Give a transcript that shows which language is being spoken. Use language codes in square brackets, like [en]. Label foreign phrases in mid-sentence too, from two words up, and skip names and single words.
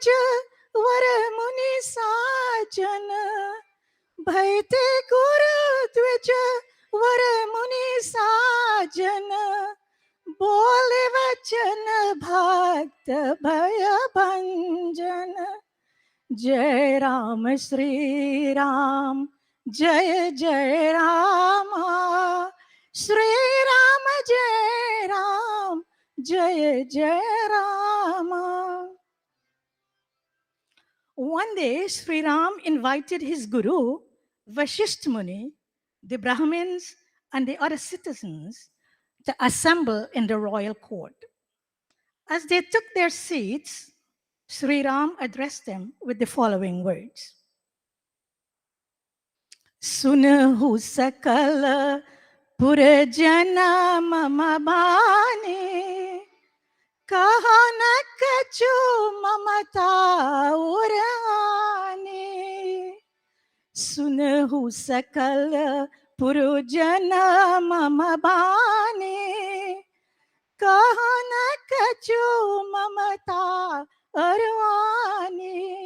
[awa] वर मुनि साजन भैते गुरु द्विज वर मुनि साजन बोले वचन भक्त भय भंजन जय राम श्री राम जय जय राम श्री राम जय राम जय जय राम. [en] One day, Sri Ram invited his guru, Vashishtha Muni, the Brahmins, and the other citizens to assemble in the royal court. As they took their seats, Sri Ram addressed them with the following words. [awa] सुनहु सकल पुरजन मम बानी कहा न कछु ममता उरानी सुनहु सकल पुरुजन मम बानी कहा न कछु ममता अरवानी